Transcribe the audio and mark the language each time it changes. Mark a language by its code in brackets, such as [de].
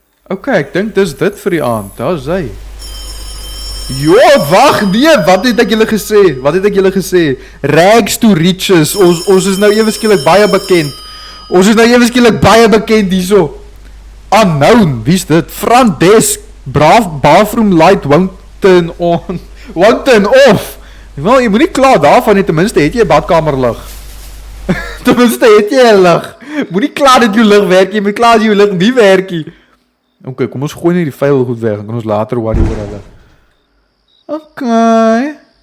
[af] Okay, ek dink dis dit vir die aand. Daar's hy. Jo, wag, nee, wat het ek julle gesê? Wat het ek julle gesê? Rags to riches, ons is nou ewe skielik baie bekend. Ons is nou ewe skielik baie bekend hierso. [en] Unknown, [af] wie's dit? [en] Front desk, bathroom light won't turn on, won't turn off. [af] Wel, jy moet nie klaar daarvan nie, ten minste het jy 'n badkamerlig. Ten minste het jy 'n lig. Moet nie klaar dat jou lig werk, jy moet klaar as jou lig nie werk nie. Okay, kom ons gooi net die vuil goed weg, dan kan ons later worry oor hulle. Okay.